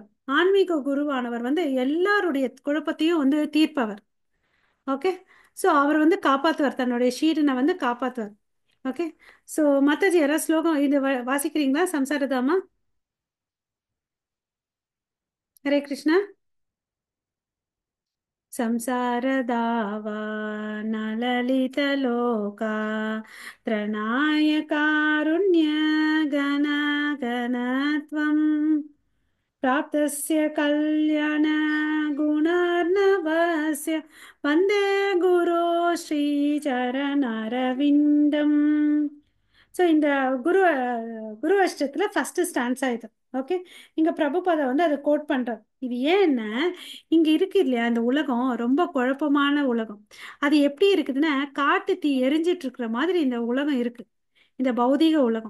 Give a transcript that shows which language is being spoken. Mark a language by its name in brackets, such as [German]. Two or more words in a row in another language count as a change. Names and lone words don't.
[Tamil] ஆன்மீக குருவானவர் வந்து எல்லாருடைய குழப்பத்தையும் வந்து தீர்ப்பவர். ஓகே. ஸோ அவர் வந்து காப்பாத்துவார், தன்னுடைய ஷீரனை வந்து காப்பாத்துவார். ஓகே. ஸோ மத்தது யாராவது ஸ்லோகம் இது வாசிக்கிறீங்களா? சம்சாரதாமா. ஹரே கிருஷ்ணா. [Sanskrit] संसारदावा नललितलोका त्रणाय कारुण्य गण गणत्वम् प्राप्तस्य कल्याण गुणार्णवस्य वन्दे गुरो श्रीचरणरविन्दम्. [Tamil] ஸோ இந்த குரு குரு அஷ்டத்துல [English] first stanza [Tamil] ஆயிடுது. ஓகே. இங்க பிரபுபாதா வந்து அதை கோட் பண்றார். இது ஏன்னா இங்க இருக்கு இல்லையா, இந்த உலகம் ரொம்ப குழப்பமான உலகம். அது எப்படி இருக்குதுன்னா காட்டு தீ எரிஞ்சிட்டு இருக்கிற மாதிரி இந்த உலகம் இருக்கு, இந்த பௌதீக உலகம்.